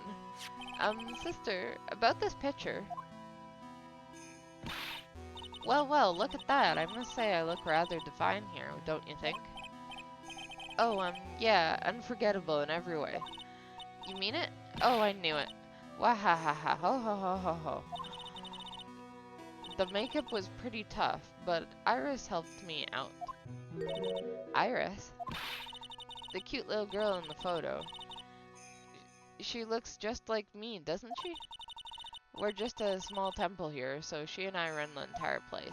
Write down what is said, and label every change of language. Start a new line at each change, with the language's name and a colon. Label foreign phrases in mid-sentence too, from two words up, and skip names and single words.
English: Sister, about this picture. Well, look at that. I must say I look rather divine here, don't you think? Oh, yeah, unforgettable in every way. You mean it? Oh, I knew it. Wahahaha, ho ho ho ho ho. The makeup was pretty tough, but Iris helped me out. Iris? The cute little girl in the photo. She looks just like me, doesn't she? We're just a small temple here, so she and I run the entire place.